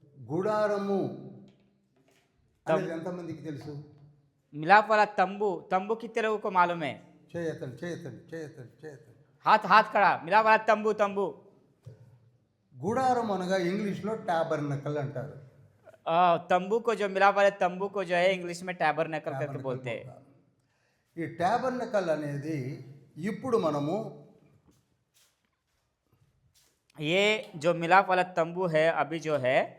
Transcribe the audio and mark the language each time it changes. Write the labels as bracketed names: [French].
[Telugu] గుడారము అనేది ఎంతమందికి తెలుసు? [Hindi] मिलाप वाला तंबू कितने लोगों को मालूम है? [Telugu] చేయతండి చేయతండి చేయతండి చేయతండి. [Hindi] हाथ खड़ा, मिलाप वाला तंबू। [Telugu] గుడారం అనగా ఇంగ్లీష్లో టాబర్నకల్ అంటారు. [Hindi] तंबू को जो मिलाप वाले तंबू को जो है इंग्लिश में टैबरनेकल करके बोलते हैं। [Telugu] ఈ టాబర్నకల్ అనేది ఇప్పుడు మనము [Hindi] ये जो मिलाप वाला तंबू है अभी जो है